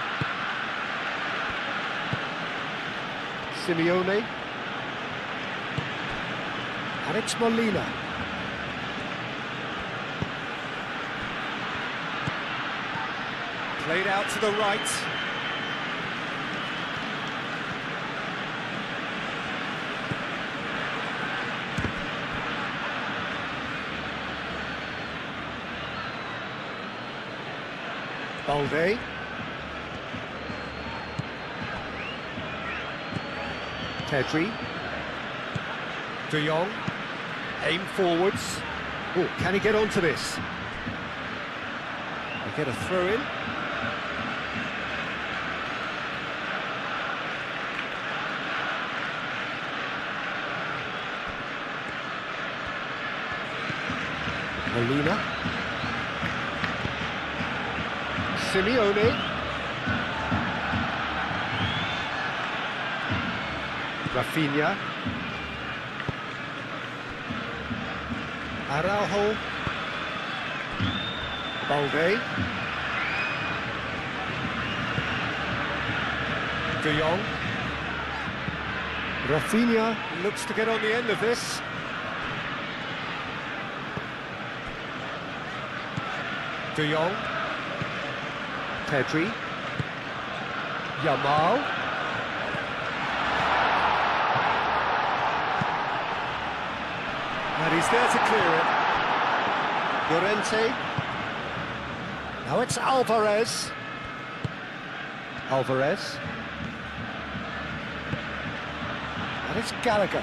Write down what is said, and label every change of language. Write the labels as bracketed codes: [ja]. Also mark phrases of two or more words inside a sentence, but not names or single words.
[en] Simeone. And it's Molina. Played out to the right. Balde. Pedri. De Jong. Aim forwards. Oh, can he get onto this? They get a throw in. Molina. Simeone. Rafinha. Araujo. Balde. De Jong. Rafinha looks to get on the end of this. De Jong. Pedri. Yamal. And he's there to clear it. Llorente. Now it's Alvarez. Alvarez. And it's Gallagher.